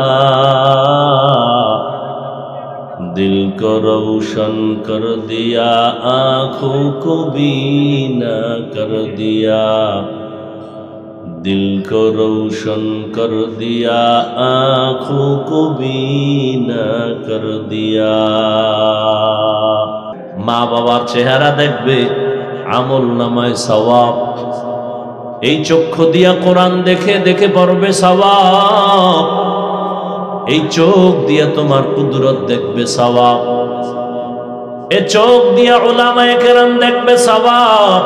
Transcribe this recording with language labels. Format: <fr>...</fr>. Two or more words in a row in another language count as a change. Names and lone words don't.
<ur>دل کو روشن کر دیا آنکھوں کو بینا کر دیا دل کو روشن کر دیا آنکھوں کو بینا کر دیا</ur> <bn>মা বাবার চেহারা দেখবে আমল নামায় সওয়াব এই চক্ষু দিয়া কোরআন দেখে দেখে পড়বে সওয়াব এই চোখ দিয়া তোমার কুদরত দেখবে সওয়াব এই চোখ দিয়া</bn> <ur>علمائے کرام</ur> <bn>দেখবে সওয়াব</bn>